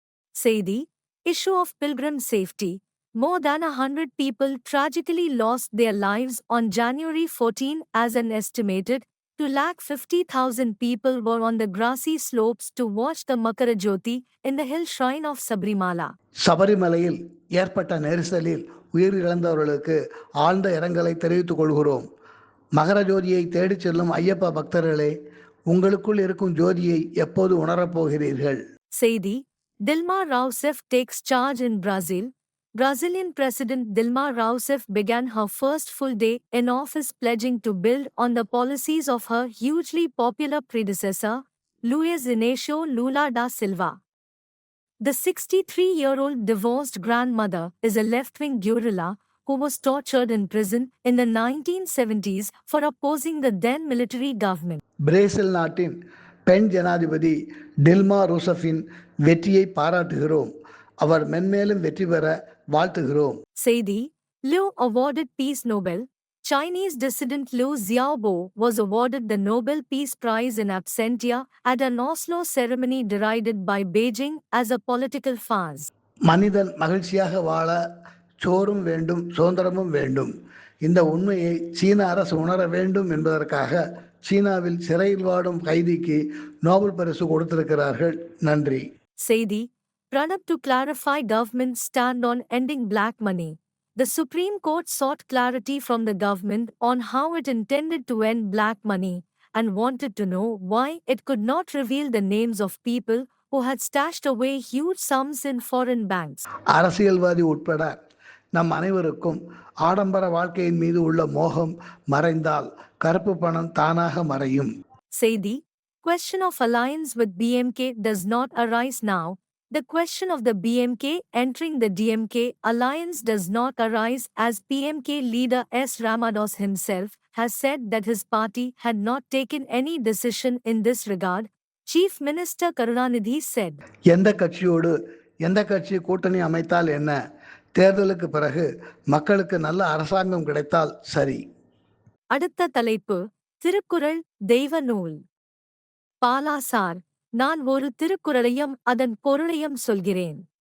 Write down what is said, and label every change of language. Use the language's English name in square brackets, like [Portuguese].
[Tamil] செய்தி: [English] Issue of pilgrim safety. More than 100 people tragically lost their lives on January 14 as an estimated 250,000 people were on the grassy slopes to watch the Makarajyoti in the hill shrine of Sabrimala. [Tamil] சபரிமலையில் ஏற்பட்ட நெரிசலில் உயிரிழந்தவர்களுக்கு ஆழ்ந்த இரங்கலை தெரிவித்துக் கொள்கிறோம். மகர ஜோதியை தேடிச் செல்லும் ஐயப்ப பக்தர்களே, உங்களுக்குள் இருக்கும் ஜோதியை எப்போது உணரப்போகிறீர்கள்? செய்தி: [English] Dilma Rousseff takes charge in Brazil. Brazilian President Dilma Rousseff began her first full day in office pledging to build on the policies of her hugely popular predecessor, Luiz Inácio Lula da Silva. The 63-year-old divorced grandmother is a left-wing guerrilla who was tortured in prison in the 1970s for opposing the then military government. [Tamil] Brazil நாட்டின் பெண் ஜனாதிபதி Dilma ரூசஃபின் வெற்றியை பாராட்டுகிறோம். அவர் மென்மேலும் வெற்றி பெற வாழ்த்துகிறோம். செய்தி: [English] Liu awarded Peace Nobel. Chinese dissident Liu Xiaobo was awarded the Nobel Peace Prize in absentia at an Oslo ceremony derided by Beijing as a political farce. [Tamil] மனிதன் மகிழ்ச்சியாக வாழ சோறும் வேண்டும், சுதந்திரமும் வேண்டும். இந்த உண்மையை சீன அரசு உணர வேண்டும் என்பதற்காக சீனாவில் சிறையில் வாடும் கைதிக்கு நோபல் பரிசு கொடுத்திருக்கிறார்கள். நன்றி. செய்தி: [English] Pranab to clarify government's stand on ending black money. The Supreme Court sought clarity from the government on how it intended to end black money and wanted to know why it could not reveal the names of people who had stashed away huge sums in foreign banks. [Tamil] அரசியல்வாதி உட்பட நம் அனைவருக்கும் ஆடம்பர வாழ்க்கையின் மீது உள்ள மோகம் மறைந்தால் கருப்பு பணம் தானாக மறையும். செய்தி: [English] Question of alliance with BMK does not arise now. The question of the BMK entering the DMK alliance does not arise as PMK leader S. Ramados himself has said that his party had not taken any decision in this regard, Chief Minister Karunanidhi said. [Tamil] எந்த கட்சியோடு எந்த கட்சி கூட்டணி அமைத்தால் என்ன? தேர்தலுக்கு பிறகு மக்களுக்கு நல்ல அரசாங்கம் கிடைத்தால் சரி. அடுத்த தலைப்பு: திருக்குறள் தெய்வ நூல். பாலா சார், நான் ஒரு திருக்குறளையும் அதன் பொருளையும் சொல்கிறேன்.